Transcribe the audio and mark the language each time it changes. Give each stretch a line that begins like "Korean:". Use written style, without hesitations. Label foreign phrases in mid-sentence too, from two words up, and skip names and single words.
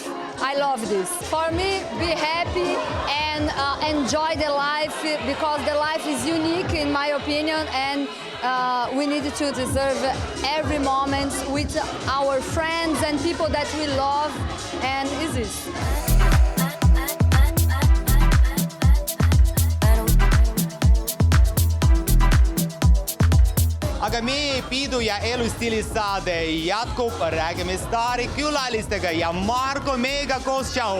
English: I love this. For me, be happy and enjoy the life because the life is unique in my opinion, and we need to deserve every moment with our friends and people that we love, and is this.
Estonian: Aga meie pidu ja Elustiili saade jätkub, räägime staari külalistega ja Marko meiega koos. Tšau!